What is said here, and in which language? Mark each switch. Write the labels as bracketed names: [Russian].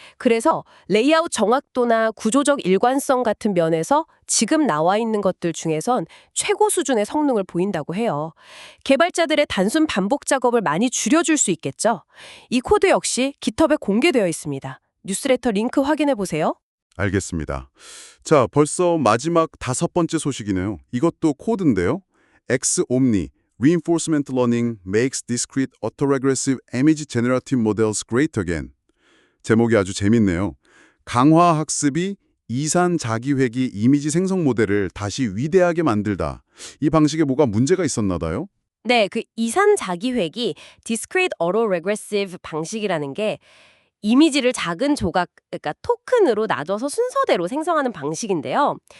[Korean] 그래서 레이아웃 정확도나 구조적 일관성 같은 면에서 지금 나와 있는 것들 중에선 최고 수준의 성능을 보인다고 해요. 개발자들의 단순 반복 작업을 많이 줄여줄 수 있겠죠. 이 코드 역시 GitHub에 공개되어 있습니다. 뉴스레터 링크 확인해 보세요. 알겠습니다. 자, 벌써 마지막 5번째 소식이네요. 이것도 코드인데요. [English] X-Omni, Reinforcement Learning makes discrete autoregressive image generative models great again. [Korean] 제목이 아주 재밌네요. 강화 학습이 이산 자기회귀 이미지 생성 모델을 다시 위대하게 만들다. 이 방식에 뭐가 문제가 있었나 봐요? 네, 그 이산 자기회귀 Discrete Autoregressive 방식이라는 게 이미지를 작은 조각, 그러니까 토큰으로 나눠서 순서대로 생성하는 방식인데요.